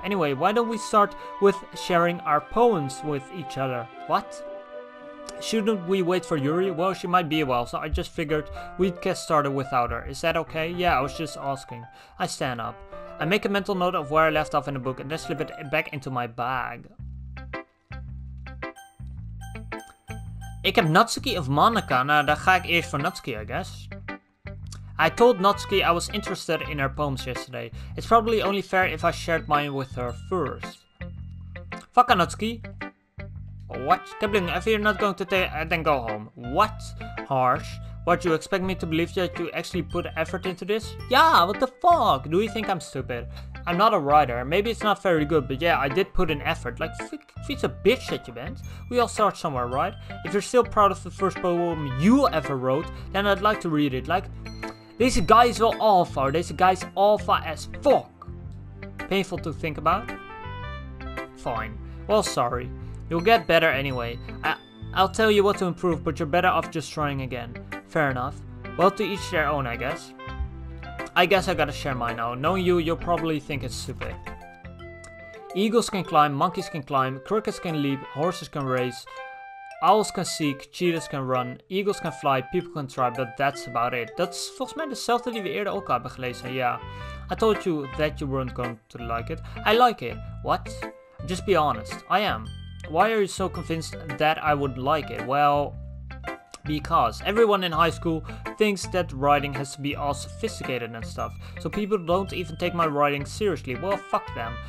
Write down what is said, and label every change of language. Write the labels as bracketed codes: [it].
[en] Anyway, why don't we start with sharing our poems with each other? What? Shouldn't we wait for Yuri? Well, she might be a while, so I just figured we'd get started without her. Is that okay? Yeah, I was just asking. I stand up. I make a mental note of where I left off in the book and then slip it back into my bag. [nl] Ik heb Natsuki of Monica. Nou, dan ga ik eerst voor Natsuki, [en] I guess. I told Natsuki I was interested in her poems yesterday. It's probably only fair if I shared mine with her first. Fuck Natsuki. What? Kapleung, if you're not going to then go home. What? Harsh. What, you expect me to believe that you actually put effort into this? Yeah, what the fuck? Do you think I'm stupid? I'm not a writer. Maybe it's not very good, but yeah, I did put in effort. Like, it's a bitch that you bent. We all start somewhere, right? If you're still proud of the first poem you ever wrote, then I'd like to read it. Like, [nl] deze guy is wel alpha. Deze guy is alpha [en] as fuck. Painful to think about? Fine. Well, sorry. You'll get better anyway. I'll tell you what to improve, but you're better off just trying again. Fair enough. Well, to each their own, I guess. I guess I gotta share mine now. Knowing you, you'll probably think it's stupid. Eagles can climb, monkeys can climb, crickets can leap, horses can race, owls can seek, cheetahs can run, eagles can fly, people can try, but that's about it. [nl] Dat is volgens mij dezelfde die we eerder ook hebben gelezen, yeah. [en] I told you that you weren't going to like it. I like it. What? Just be honest. I am. Why are you so convinced that I would like it? Well, because everyone in high school thinks that writing has to be all sophisticated and stuff, so people don't even take my writing seriously. Well, fuck them.